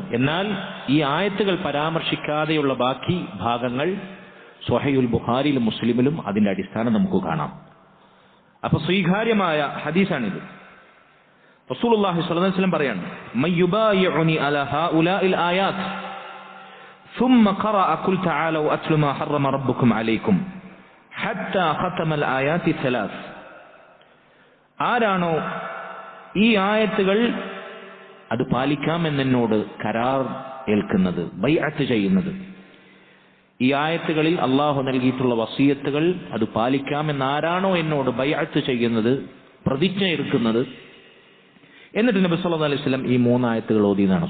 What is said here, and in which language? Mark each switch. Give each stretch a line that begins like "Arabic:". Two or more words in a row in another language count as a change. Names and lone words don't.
Malayalam: എന്നാൽ ഈ ആയത്തുകൾ പരാമർശിക്കാതെയുള്ള ബാക്കി ഭാഗങ്ങൾ സ്വഹീഹുൽ ബുഖാരിയിലും മുസ്ലിമിലും അതിന്റെ അടിസ്ഥാനം നമുക്ക് കാണാം. അപ്പൊ സ്വീകാര്യമായ ഹദീസാണിത്.
Arabic: رسول الله صلى الله عليه وسلم പറയാണ്, من يبايعني على هؤلاء الآيات ثم قرأ قل تعالوا أتل ما حرم ربكم عليكم حتى ختم الآيات 3.
Malayalam: ആരാണോ ഈ ആയത്തുകൾ അത് പാലിക്കാമെന്നോട് കരാർ ഏൽക്കുന്നത്, ബൈഅത്ത് ചെയ്യുന്നത്, ഈ ആയത്തുകളിൽ അള്ളാഹു നൽകിയിട്ടുള്ള വസിയത്തുകൾ അത് പാലിക്കാമെന്ന് ആരാണോ എന്നോട് ബൈഅത്ത് ചെയ്യുന്നത്, പ്രതിജ്ഞ എടുക്കുന്നത്, എന്നിട്ട് നബി
Arabic: صلى الله عليه وسلم
Malayalam: ഈ 3 ആയത്തുകൾ ഓതിയതാണ്.